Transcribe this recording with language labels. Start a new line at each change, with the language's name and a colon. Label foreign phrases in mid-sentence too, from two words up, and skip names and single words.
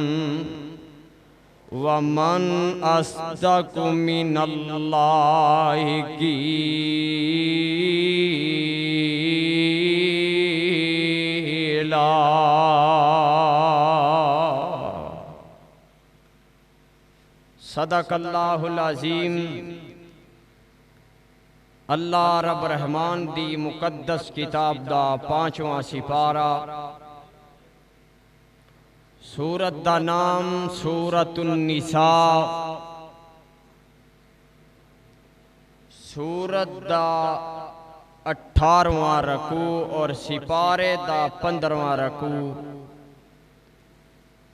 Arabic: ومن أصدق من الله قيلا. صدق الله العظيم.
Punjabi: اللہ رب رحمان دی مقدس کتاب دا 5واں سپارہ. سورت دا نام سورۃ النساء. سورت دا 18واں رکوع اور سپارے دا 15واں رکوع.